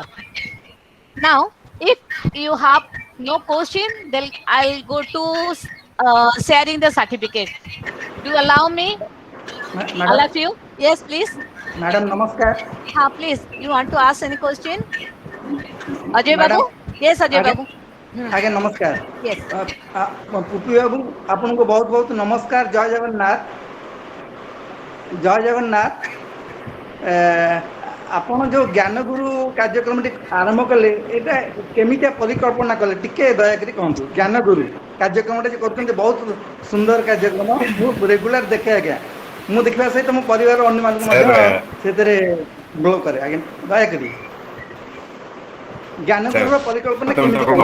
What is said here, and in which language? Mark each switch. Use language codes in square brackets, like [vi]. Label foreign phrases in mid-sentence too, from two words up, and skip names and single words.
[en] Now, if you have no question, then I'll go to sharing the certificate. Do you allow me, all madam of you? Yes, please. [or] madam namaskar [en] Please. You want to ask any question? Ajay madam Babu? Yes, Ajay [or] ଆଜ୍ଞା [en] Babu. [or] ଆଜ୍ଞା ନମସ୍କାର [en] Yes. [or] ପୁପି ବାବୁ ଆପଣଙ୍କୁ ବହୁତ ବହୁତ ନମସ୍କାର ଜୟ ଜଗନ୍ନାଥ ଜୟ ଜଗନ୍ନାଥ ଆପଣ ଯୋଉ ଜ୍ଞାନଗୁରୁ କାର୍ଯ୍ୟକ୍ରମଟି ଆରମ୍ଭ କଲେ ଏଇଟା କେମିତିଆ ପରିକଳ୍ପନା କଲେ ଟିକେ ଦୟାକରି କୁହନ୍ତୁ ଜ୍ଞାନଗୁରୁ କାର୍ଯ୍ୟକ୍ରମଟା ଯେ କରୁଛନ୍ତି ବହୁତ ସୁନ୍ଦର କାର୍ଯ୍ୟକ୍ରମ ମୁଁ ରେଗୁଲାର ଦେଖେ ଆଜ୍ଞା ମୁଁ ଦେଖିବା ସହିତ ମୋ ପରିବାର ଅନ୍ୟମାନଙ୍କୁ ମଧ୍ୟ ସେଥିରେ ଗ୍ଲୋ କରେ ଆଜ୍ଞା ଦୟାକରି ଜ୍ଞାନଗୁରୁର ପରିକଳ୍ପନା କେମିତି କଲେ